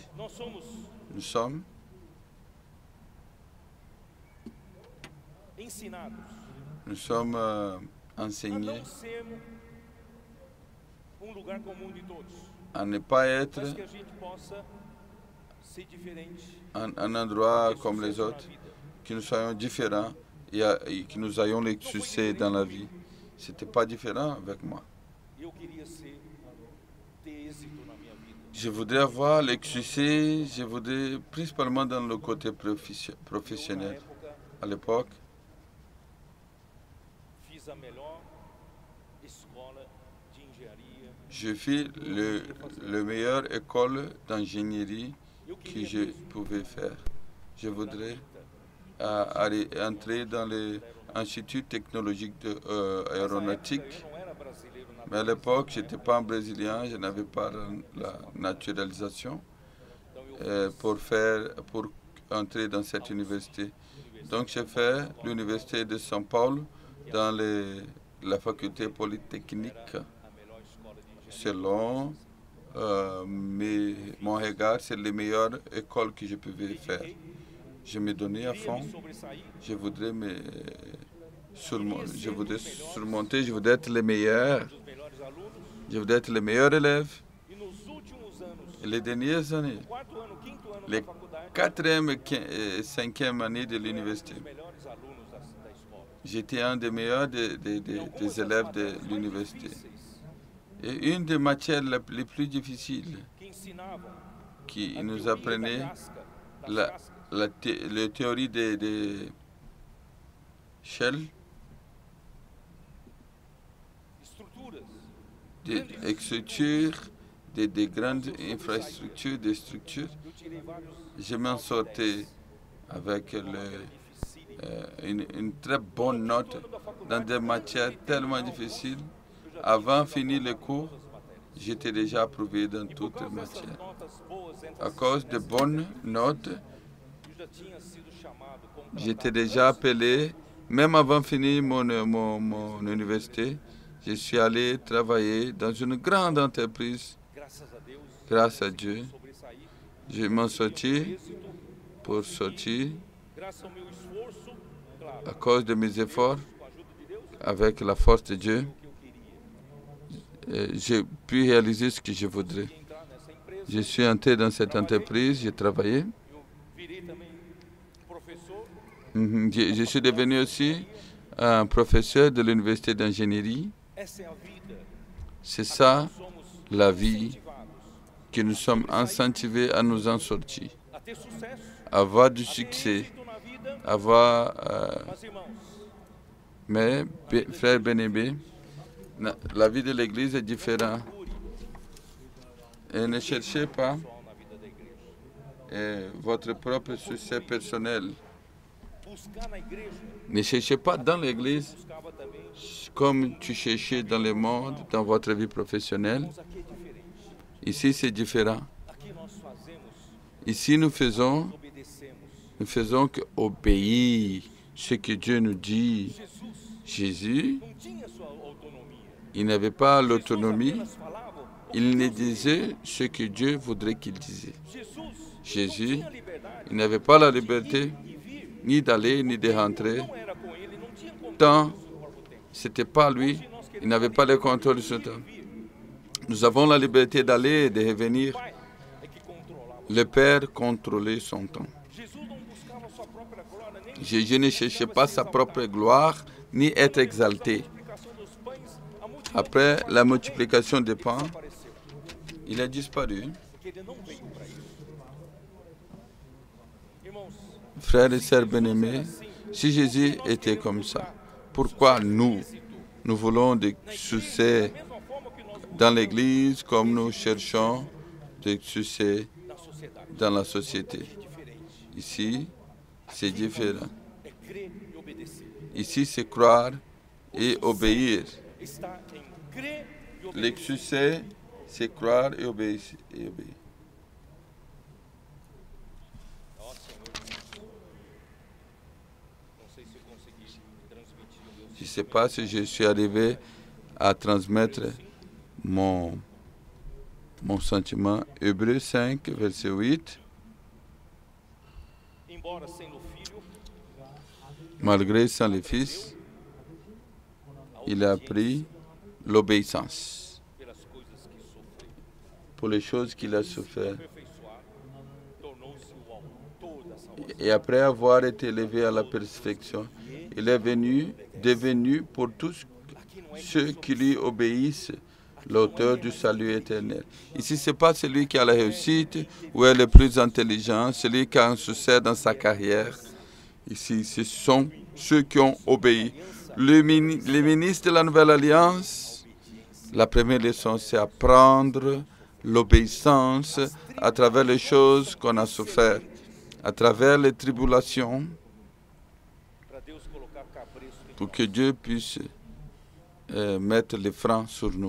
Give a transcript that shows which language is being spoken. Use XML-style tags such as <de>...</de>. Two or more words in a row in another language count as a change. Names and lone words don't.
<fr>Nous sommes enseignés à ne pas être un endroit comme les autres, que nous soyons différents et que nous ayons le succès dans la vie. Ce n'était pas différent avec moi. Je voudrais avoir le succès, je voudrais principalement dans le côté professionnel. À l'époque,</fr> <pt>fiz a melhor escola de engenharia.</pt> <fr>je fis le meilleure école d'ingénierie que je pouvais faire. Je voudrais entrer dans l'Institut technologique aéronautique.</fr> <pt>Eu não era brasileiro na</pt> <fr>Mais à l'époque, je n'étais pas un Brésilien, je n'avais pas la naturalisation pour entrer dans cette université. Donc j'ai fait l'université de São Paulo dans la faculté polytechnique.</fr> <pt>a melhor escola de engenharia.</pt> <fr>Selon mon regard, c'est les meilleures écoles que je pouvais faire. Je me donnais à fond.</fr> <pt>Me sobressair,</pt> <fr>Je voudrais surmonter, je voudrais être le meilleur.</fr> <pt>dos melhores alunos.</pt> <fr>Je voudrais être le meilleur élève.</fr> <pt>E nos últimos anos,</pt> <fr>Et les dernières années,</fr> <pt>quarto ano, quinto ano</pt> <fr>les</fr> <pt>da faculdade,</pt> <fr>4e et 5e années de l'université,</fr> <pt>os melhores alunos da escola.</pt> <fr>j'étais un des meilleurs des élèves de l'université. Et une des matières les plus difficiles</fr> <pt>Que ensinavam</pt> <fr>qui</fr> <pt>a</pt> <fr>nous</fr> <pt>teoria</pt> <fr>apprenait</fr> <pt>da casca, das cascas,</pt> <fr>la théorie des shells,</fr> <pt>estruturas,</pt> <fr>des structures, des grandes infrastructures, des structures.</fr> <pt>eu tirei vários</pt> <fr>Je m'en sortais avec une très bonne note dans des matières tellement difficiles. Avant de finir les cours, j'étais déjà approuvé dans toutes les matières.</fr> <pt>notas boas entre</pt> <fr>À cause de bonnes notes,</fr> <pt>eu já tinha sido chamado como</pt> <fr>j'étais déjà appelé, même avant de finir mon université, je suis allé travailler dans une grande entreprise.</fr> <pt>graças a Deus,</pt> <fr>Grâce à Dieu,</fr> <pt>sobressair,</pt> <fr>je m'en sortis</fr> <pt>êxito,</pt> <fr>pour sortir</fr> <pt>graças ao meu esforço, claro,</pt> <fr>à cause de mes efforts,</fr> <pt>com a ajuda de Deus,</pt> <fr>avec la force de Dieu.</fr> <pt>o que eu queria.</pt> <fr>J'ai pu réaliser ce que je voudrais.</fr> <pt>E entrar nessa empresa,</pt> <fr>Je suis entré dans cette entreprise, j'ai travaillé.</fr> <pt>eu virei também professor,</pt> <fr>Je suis devenu aussi un professeur de l'université d'ingénierie.</fr> <pt>essa é a vida.</pt> <fr>C'est ça</fr> <pt>Somos</pt> <fr>la vie</fr> <pt>incentivados</pt> <fr>que nous sommes incentivés à nous en sortir.</fr> <pt>a ter sucesso,</pt> <fr>À avoir du</fr> <pt>a ter</pt> <fr>succès,</fr> <pt>êxito na vida,</pt> <fr>avoir...</fr> <pt>mas irmãos,</pt> <fr>mais, frère bien-aimé, la vie de l'Église est différente. Et ne cherchez pas</fr> <pt>pessoal na vida da igreja.</pt> <fr>votre propre succès personnel.</fr> <pt>Buscar na igreja,</pt> <fr>Ne cherchez pas dans l'Église</fr> <pt>buscava também,</pt> <fr>comme tu cherchais dans le monde, dans votre vie professionnelle.</fr> <pt>mas aqui é diferente.</pt> <fr>Ici, c'est différent.</fr> <pt>Aqui nós fazemos,</pt> <fr>Ici, nous faisons</fr> <pt>obedecemos.</pt> <fr>qu'obéir ce que Dieu nous dit.</fr> <pt>Jesus</pt> <fr>Jésus,</fr> <pt>não tinha sua autonomia.</pt> <fr>il n'avait pas</fr> <pt>Jesus</pt> <fr>l'autonomie.</fr> <pt>apenas falava o que</pt> <fr>Il ne</fr> <pt>Deus queria.</pt> <fr>disait ce que Dieu voudrait qu'il dise.</fr> <pt>Jesus</pt> <fr>Jésus,</fr> <pt>não tinha liberdade</pt> <fr>il n'avait pas la</fr> <pt>de</pt> <fr>liberté</fr> <pt>ir e vir.</pt> <fr>ni d'aller ni de rentrer.</fr> <pt>Não era com ele, não tinha controle</pt> <fr>Tant,</fr> <pt>do seu próprio tempo.</pt> <fr>c'était pas lui. Il n'avait pas le contrôle de son temps. Nous avons la liberté d'aller et de revenir.</fr> <pt>O Pai é que controlava.</pt> <fr>Le Père contrôlait son temps.</fr> <pt>Jesus não buscava sua própria glória, nem</pt> <fr>Jésus ne cherchait pas sa propre gloire ni être exalté.</fr> <pt>multiplicação dos pães, a multidão</pt> <fr>Après la multiplication des pains,</fr> <pt>apareceu,</pt> <fr>il a disparu.</fr> <pt>porque ele não veio para isso. Irmãos,</pt> <fr>Frères et sœurs bien-aimés, si Jésus était comme ça, pourquoi nous voulons des succès</fr> <pt>da mesma forma que nós</pt> <fr>dans l'Église comme nous cherchons des succès</fr> <pt>na sociedade,</pt> <fr>dans la société?</fr> <pt>diferente.</pt> <fr>Ici, c'est différent.</fr> <pt>É crer e obedecer.</pt> <fr>Ici, c'est croire et obéir.</fr> <pt>Está em crer e</pt> <fr>Le</fr> <pt>obedecer.</pt> <fr>succès, c'est croire et obéir.</fr> <pt>Ó Senhor, não sei se eu consegui transmitir o meu</pt> <fr>Je ne sais pas si je suis arrivé à transmettre mon sentiment. Hébreux 5, verset 8.</fr> <pt>embora sendo filho,</pt> <fr>Malgré sans le Fils, il a appris l'obéissance</fr> <pt>pelas coisas que sofreu,</pt> <fr>pour les choses qu'il a souffert.</fr> <pt>aperfeiçoar, tornou-se o autor da salvação.</pt> <fr>Et après avoir été élevé à la perfection, il est devenu pour tous</fr> <pt>Aqui não é</pt> <fr>ceux qui lui obéissent l'auteur du salut éternel. Ici, ce n'est pas celui qui a la réussite ou est le plus intelligent, celui qui a un succès dans sa carrière. Ici, ce sont ceux qui ont obéi. Les ministres de la Nouvelle Alliance, la première leçon, c'est apprendre l'obéissance à travers les choses qu'on a souffert, à travers les tribulations, pour que Dieu puisse mettre les freins sur nous.</fr>